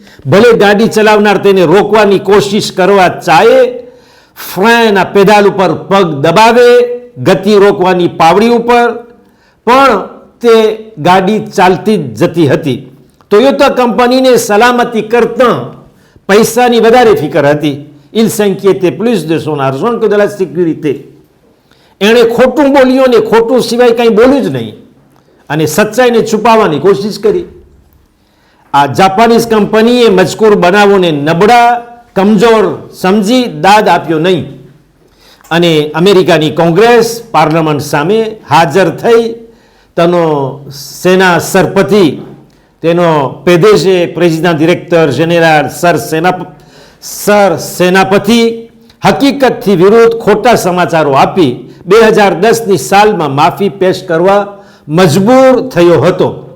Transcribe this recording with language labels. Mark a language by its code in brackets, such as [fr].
[gu] ભલે ગાડી ચલાવનાર તેને રોકવાની કોશિશ કરવા ચાહે, ફ્રેન આ પેડાલ ઉપર પગ દબાવે ગતિ રોકવાની પાવડી ઉપર, પણ તે ગાડી ચાલતી જ જતી હતી. ટોયોટા કંપનીને સલામતી કરતાં પૈસાની વધારે ફિકર હતી. [fr] Il s'inquiétait plus de son argent que de la sécurité. [gu] એણે ખોટું બોલ્યું ને ખોટું સિવાય કંઈ બોલ્યું જ નહીં અને સચ્ચાઈને છુપાવવાની કોશિશ કરી. આ જાપાનીઝ કંપનીએ મજકૂર બનાવોને નબળા કમજોર સમજી દાદ આપ્યો નહીં અને અમેરિકાની કોંગ્રેસ પાર્લામેન્ટ સામે હાજર થઈ તેનો સેના સરપતિ, તેનો પેદેશે પ્રેસિડેન્ટ ડિરેક્ટર જનરલ સર સેનાપતિ હકીકતથી વિરુદ્ધ ખોટા સમાચારો આપી 2010ની સાલમાં માફી પેશ કરવા મજબૂર થયો હતો.